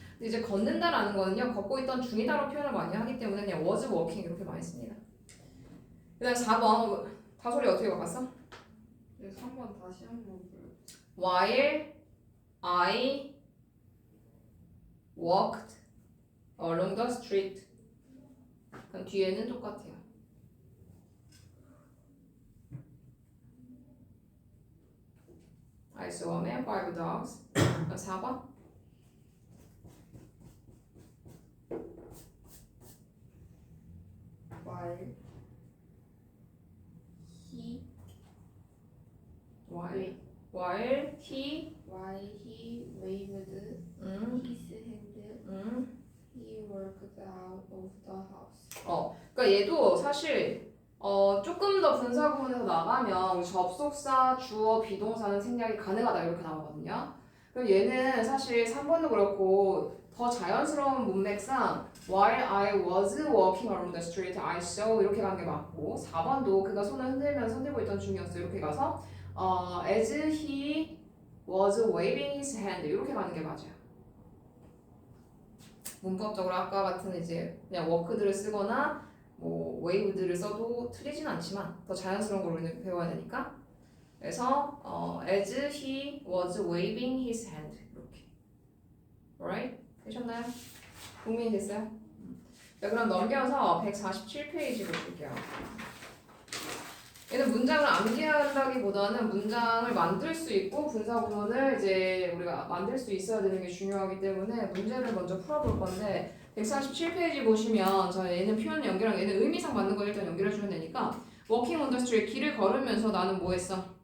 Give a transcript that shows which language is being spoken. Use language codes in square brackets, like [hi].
[ko] 근데 이제 걷는다라는 거는요, 걷고 있던 중이다로 표현을 많이 하기 때문에 그냥 was walking 이렇게 많이 씁니다. 그 다음 4번 다소리 어떻게 바꿨어? 네, 3번 다시 한번 불러. [en] While I walked along the street. [ko] 그럼 뒤에는 똑같아요. [en] I saw a man, 5 dogs. [ko] 그럼 4번. [en] While he While he while he waved 음, his hand, he walked out of the house. [ko] 그러니까 얘도 사실 조금 더 분사 구문에서 나가면 접속사, 주어, 비동사는 생략이 가능하다 이렇게 나오거든요. 그럼 얘는 사실 3번도 그렇고 더 자연스러운 문맥상 [en] While I was walking along the street, I saw [ko] 이렇게 가는 게 맞고 4번도 그가 손을 흔들면서 흔들고 있던 중이었어 이렇게 가서 [en] as he was waving his hand [ko] 이렇게 가는 게 맞아요. 문법적으로 아까 같은 이제 그냥 워크들을 쓰거나 뭐 waved를 써도 틀리진 않지만 더 자연스러운 걸 우리는 배워야 되니까. 그래서 [en] as he was waving his hand [ko] 이렇게. alright? 되셨나요? 고민이 됐어요? 자, 그럼 넘겨서 147페이지 보실게요. 얘는 문장을 암기한다기보다는 문장을 만들 수 있고 분사 구문을 이제 우리가 만들 수 있어야 되는 게 중요하기 때문에 문제를 먼저 풀어볼 건데 147페이지 보시면 얘는 표현 연결랑 얘는 의미상 맞는 걸 일단 연결해 주면 되니까 [en] walking on the street [ko] 길을 걸으면서 나는 뭐 했어?